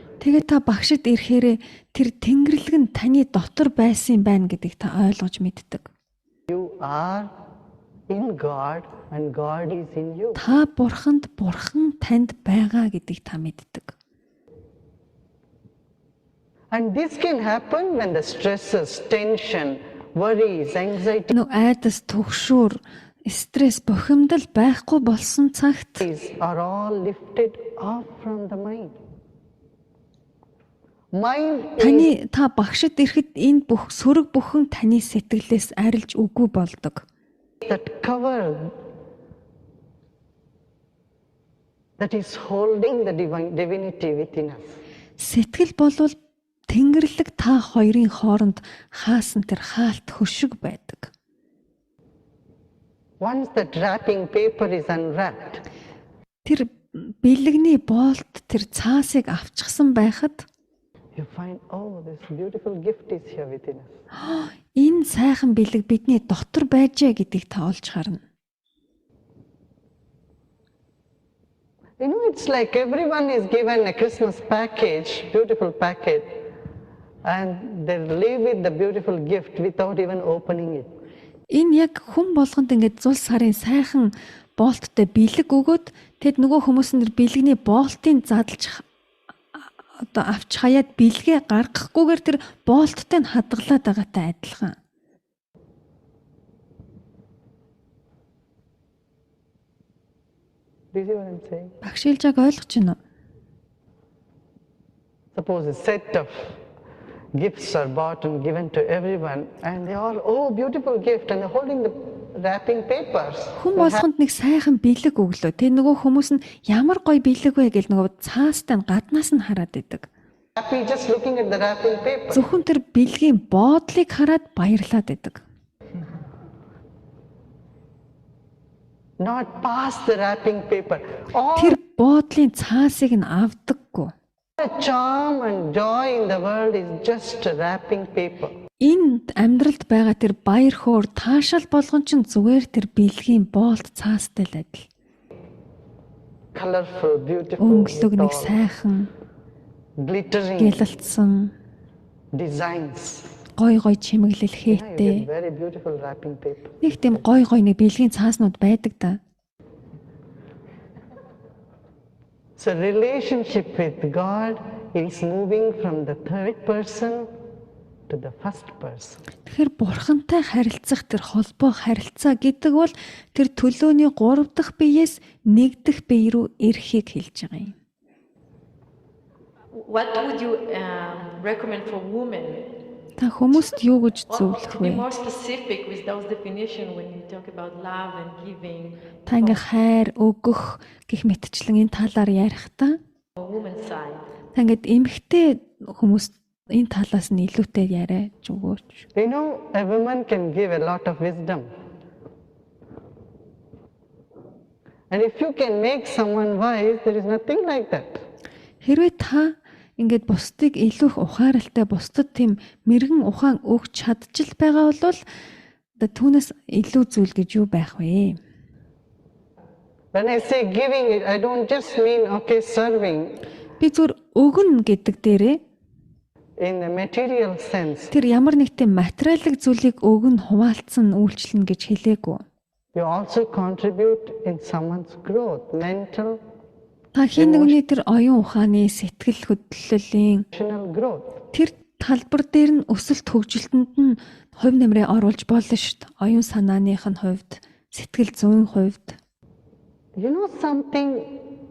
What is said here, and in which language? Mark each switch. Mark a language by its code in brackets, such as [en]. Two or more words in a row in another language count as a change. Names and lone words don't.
[mn] Тэгээ та багшид ирэхээр тэр тэнгэрлэг нь таны дотор байсан юм байна гэдгийг та ойлгож мэддэг. [en] are in God and God is in you. [mn] Та бурханд, бурхан танд байгаа гэдгийг та мэддэг. [en] And this can happen when the stresses, tension, worries, anxiety [mn] Нөө айдас, түгшүүр, стресс, бухимдал байхгүй болсон цагт [en] are all lifted off from the mind. Mind is [mn] та багшид ирэхэд энэ бүх сөрөг бүхэн таны сэтгэлээс арилж үгүй болдог. [en] that cover that is holding the divinity within us. [mn] Сэтгэл болвол Тэнгэрлэг та хоёрын хооронд хаасан тэр хаалт хөшиг байдаг. [en] Once that wrapping paper is unwrapped, [mn] Тэр бэлэгний боолт тэр цаасыг авчихсан байхад [en] you find, oh, this beautiful gift is here within us. [mn] энэ сайхан бэлэг бидний дотор байжээ гэдгийг та олж харна. [en] You know, it's like everyone is given a Christmas package, beautiful package, and they leave with the beautiful gift without even opening it. [mn] Энэ яг хүн болгонд ингээд зул сарын сайхан боолттой бэлэг өгөөд тэд нөгөө хүмүүс нэр бэлэгний боолтын задлж авч хаяад бэлгээ гаргахгүйгээр тэр боолттой нь хадгалаад байгаатай адилхан. [en] Do you see what I'm saying? [mn] Багшилжааг ойлгож байна уу? [en] Suppose a set of gifts are bought and given to everyone, and they all, oh, beautiful gift, and they're holding the wrapping papers. [mn] Хүн болгонд нэг сайхан бэлэг өглөө. Тэ нөгөө хүмүүс нь ямар гоё бэлэг вэ гэж нөгөө цаастай нь гаднаас нь хараад идэг. [en] Happy just looking at the wrapping paper. [mn] Зөвхөн тэр бэлгийн боодлыг хараад баярлаад идэг. [en] Not past the wrapping paper. All [mn] Тэр боодлын цаасыг нь авдаггүй. [en] the charm and joy in the world is just a wrapping paper. [mn] Энд амьдралд байгаа тэр баяр хөөр таашаал болгон ч зүгээр тэр бэлгийн боолт цаастай л адил. [en] Colorful, beautiful, [mn] Өнгөлөг нэг [en] tall, [mn] сайхан, [en] glittering [mn] гялалтсан, [en] designs. [mn] гой гой чимэглэл [en] Yeah, you get [mn] хийтэй. [en] very beautiful wrapping paper. [mn] Нэг тийм гой гой нэг бэлгийн цааснууд байдаг да. [en] So relationship with God is moving from the third person to the first person. [mn] Тэгэхээр бурхантай харилцах тэр холбоо харилцаа гэдэг бол тэр төлөөний 3 дахь биеэс 1 дахь бие рүү ирэхийг хэлж байгаа юм. [en] What would you recommend for women? [mn] Та хүмүүст юу гэж зөвлөх [en] To be [mn] вэ? [en] more specific with those definition when you talk about love and giving [mn] Та ингээ хайр, өгөх гэх мэтчлэн энэ талаар ярихдаа [en] on woman's side. [mn] та ингээд эмгтэй хүмүүс энэ талаас нь илүүтэй яриач өгөөч. [en] You know, a woman can give a lot of wisdom. And if you can make someone wise, there is nothing like that. [mn] Хэрвээ та ингээд бусдыг илүү их ухааралтай бусдад тийм мэрэгэн ухаан өгч чадчих байгаа бол түүнээс илүү зүйл гэж юу байх вэ? [en] When I say giving, I don't just mean, okay, serving [mn] Би зүгээр өгнө гэдэг дээрээ [en] in the material sense. [mn] тэр ямар нэг тийм материалын зүйлийг өгнө хуваалцсан үйлчлэн гэж хэлээгүй. [en] You also contribute in someone's growth, mental, [mn] Та хин нэгний тэр оюун ухааны сэтгэл хөдлөлийн [en] emotional growth. [mn] тэр талбар дээр нь өсөлт хөгжилтөнд нь хувь нэмрээ оруулж болно шүү дээ. Оюун санааных нь хувьд, сэтгэл зүйн хувьд. [en] You know something?